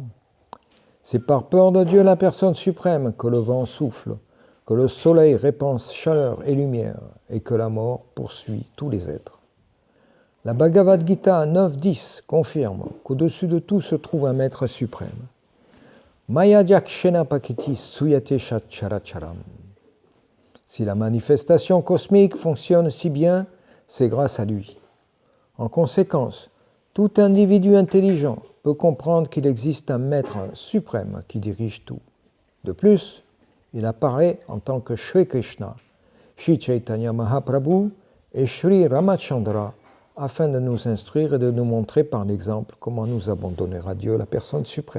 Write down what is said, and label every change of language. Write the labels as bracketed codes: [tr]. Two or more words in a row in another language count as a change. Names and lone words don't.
[fr] C'est par peur de Dieu, la personne suprême, que le vent souffle, que le soleil répand chaleur et lumière, et que la mort poursuit tous les êtres. La Bhagavad Gita 9.10 confirme qu'au-dessus de tout se trouve un maître suprême. [sa] Maya jakshena pakiti suyate characharam. [fr] Si la manifestation cosmique fonctionne si bien, c'est grâce à lui. En conséquence, tout individu intelligent peut comprendre qu'il existe un maître suprême qui dirige tout. De plus, il apparaît en tant que Shri Krishna, Shri Chaitanya Mahaprabhu et Shri Ramachandra afin de nous instruire et de nous montrer par l'exemple comment nous abandonner à Dieu, la personne suprême.